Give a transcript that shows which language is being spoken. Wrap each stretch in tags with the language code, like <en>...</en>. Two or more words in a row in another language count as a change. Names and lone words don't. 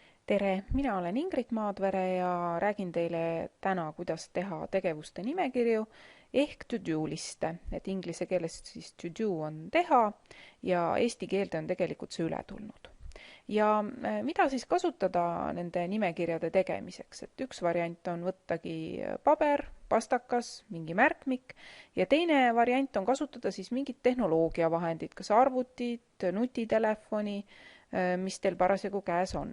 <et>Tere, mina olen Ingrid Maadvere ja räägin teile täna, kuidas teha tegevuste nimekirju ehk to-do liste, et inglise keeles siis to-do on teha ja eesti keelde on tegelikult see üle tulnud. Ja mida siis kasutada nende nimekirjade tegemiseks, et üks variant on võttagi paber, pastakas, mingi märkmik ja teine variant on kasutada siis mingit tehnoloogiavahendit, kas arvutit, nutitelefoni, mis teil parasjagu käes on.</et>